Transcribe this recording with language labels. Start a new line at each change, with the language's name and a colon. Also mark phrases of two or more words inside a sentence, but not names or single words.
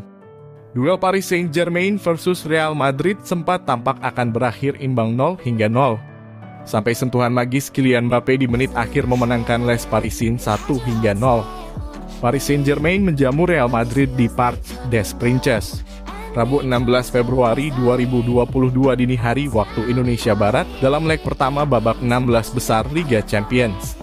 Indonesian: Duel Paris Saint-Germain versus Real Madrid sempat tampak akan berakhir imbang 0-0. Sampai sentuhan magis Kylian Mbappe di menit akhir memenangkan Les Parisiens 1-0. Paris Saint-Germain menjamu Real Madrid di Parc des Princes. Rabu 16 Februari 2022 dini hari waktu Indonesia Barat dalam leg pertama babak 16 besar Liga Champions.